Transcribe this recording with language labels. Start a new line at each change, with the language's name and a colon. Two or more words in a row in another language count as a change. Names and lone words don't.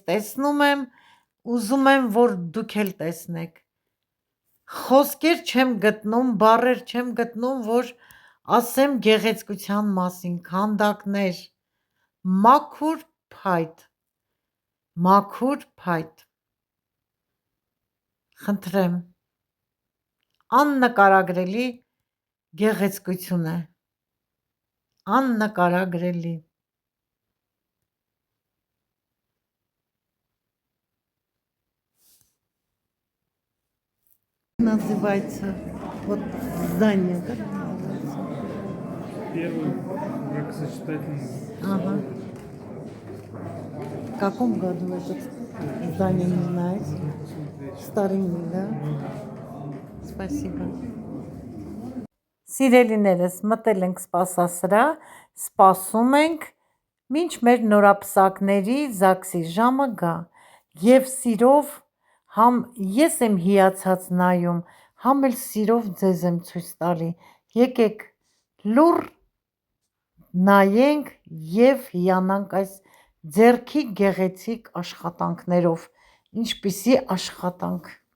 Armenian: տեսնում եմ, ուզում եմ, որ դուք էլ տեսնեք, խոսքեր չեմ գտնում, բառեր չեմ գտնում, որ ասեմ գեղեցկության մասին, քանդակներ, մաքուր փայտ, խնդրեմ, աննկարագրելի գեղեցկություն է, աննկարագրելի։
Russian: Называется вот здание, да? Первый бракосочетательный. Ага. В каком году это здание, не знаете? Старинный, да? Спасибо.
Armenian: Սիրելիներս, մտել ենք սպասասրահ, սպասում ենք, մինչ մեր նորապսակների ԶԱԳՍ-ի ժամը գա, և սիրով համ ես եմ հիացած նայում, համ էլ սիրով ձեզ եմ ցույց տալի, եկեք լուռ նայենք և հիանանք այս ձեռքի գեղեցիկ աշխատանքներով, ինչպիսի աշխատանք։